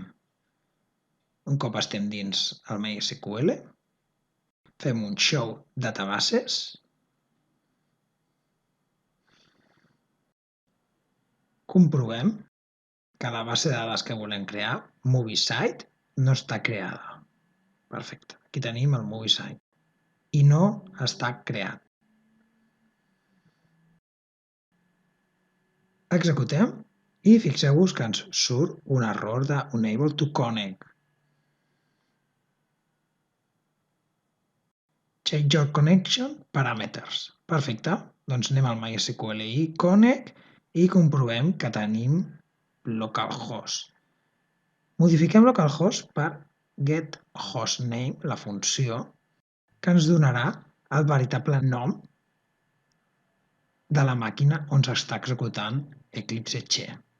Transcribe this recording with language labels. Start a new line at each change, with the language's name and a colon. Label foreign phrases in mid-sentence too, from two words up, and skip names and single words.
Catalan: Un cop estem dins el MySQL, fem un
English: show databases,
Catalan: comprovem que la base de dades que volem crear, MovieSite, no està creada. Perfecte. Aquí tenim el MovieSite i no està creat. Executem i fixeu-vos que ens surt un error de
English: Unable to Connect. Check your connection parameters.
Catalan: Perfecte. Doncs anem al MySQL i Connect i comprovem que tenim localhost. Modifiquem localhost per getHostname, la funció, que ens donarà el veritable nom de la màquina on s'està executant Eclipse Che.